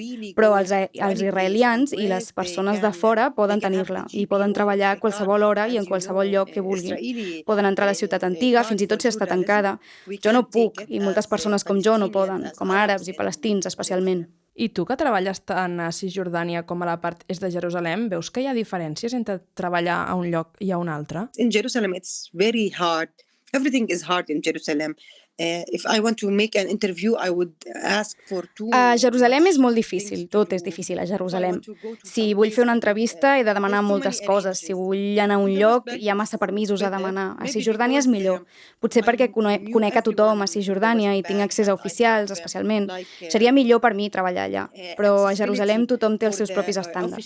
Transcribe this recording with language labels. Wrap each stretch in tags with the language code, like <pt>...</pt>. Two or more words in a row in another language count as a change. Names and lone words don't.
<ca>Però els israelians i les persones de fora poden tenir-la i poden treballar a qualsevol hora i en qualsevol lloc que vulguin. Poden entrar a la ciutat antiga, fins i tot si està tancada. Jo no puc, i moltes persones com jo no poden, com a àrabs i palestins especialment. I tu, que treballes tant a Cisjordània com a la part est de Jerusalem, veus que hi ha diferències entre treballar a un lloc i a un altre?</ca> <en>In Jerusalem, it's very hard. Everything is hard in Jerusalem. If I want to make an interview, I would ask for 2.</en> <ca>A Jerusalem és molt difícil, tot és difícil a Jerusalem. Si vull fer una entrevista he de demanar moltes coses, si vull anar a un lloc hi ha massa permisos a demanar. A Cisjordània és millor, potser perquè conec a tothom a Cisjordània i tinc accés a oficials, especialment. Seria millor per mi treballar allà, però a Jerusalem tothom té els seus propis estàndards.</ca>